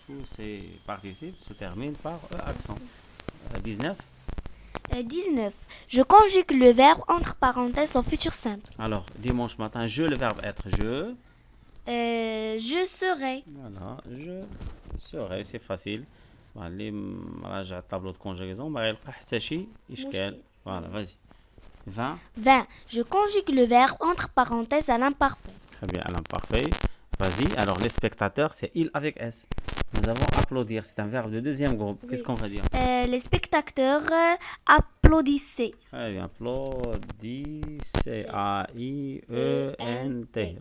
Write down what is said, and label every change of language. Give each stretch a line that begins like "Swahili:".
French: Tous ces participes se terminent par accent. 19. 19. Je conjugue le verbe entre parenthèses au futur simple. Alors, dimanche matin, le verbe être, je. Je serai. Voilà, je serai, c'est facile.
Arabic: اللي مراجع الطابلو
French: de conjugaison
Arabic: ما غيلقى حتى شي إشكال.
French: Voilà, vas-y. 20. 20. Je conjugue le verbe entre parenthèses à l'imparfait. Très bien, à l'imparfait. Vas-y, alors les spectateurs, c'est il avec S. Nous avons applaudir, c'est un verbe de deuxième groupe. Oui. Qu'est-ce qu'on va dire? Les spectateurs applaudissaient. Très bien, applaudissez. A-I-E-N-T.